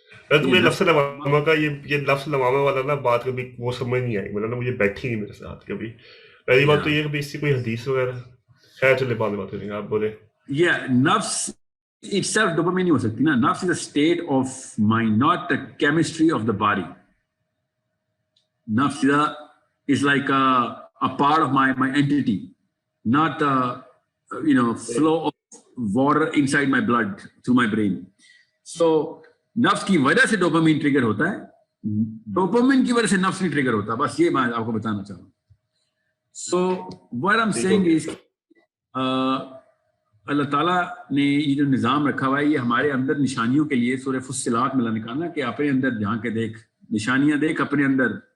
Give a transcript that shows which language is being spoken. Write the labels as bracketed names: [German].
[Urdu] تمہیں لفظ لوامہ کا یہ لفظ لوامہ والا نا بات کبھی وہ سمجھ نہیں آئی, مطلب مجھے بیٹھی نہیں میرے ساتھ کبھی. پہلی بات تو یہ کہ اس کی کوئی حدیث وغیرہ, خیر چلے بعد میں بات کریں گے, آپ بولے. نفس itself ڈوپامین نہیں ہو سکتی نا. [English] نفس is a state of mind, not the chemistry of the body. نفس is like a part of my entity, not flow of water inside my blood through my brain. [Urdu] So نفس کی وجہ سے dopamine trigger ہوتا ہے, dopamine کی وجہ سے نفس نہیں ٹریگر ہوتا. بس یہ میں آپ کو بتانا چاہ رہا ہوں. [English] So what I'm saying is [Urdu] اللہ تعالیٰ نے یہ جو نظام رکھا ہوا ہے یہ ہمارے اندر نشانیوں کے لیے سورہ فصلات میں اللہ نے کہا نا کہ اپنے اندر جھانک کے دیکھ, نشانیاں دیکھ اپنے اندر.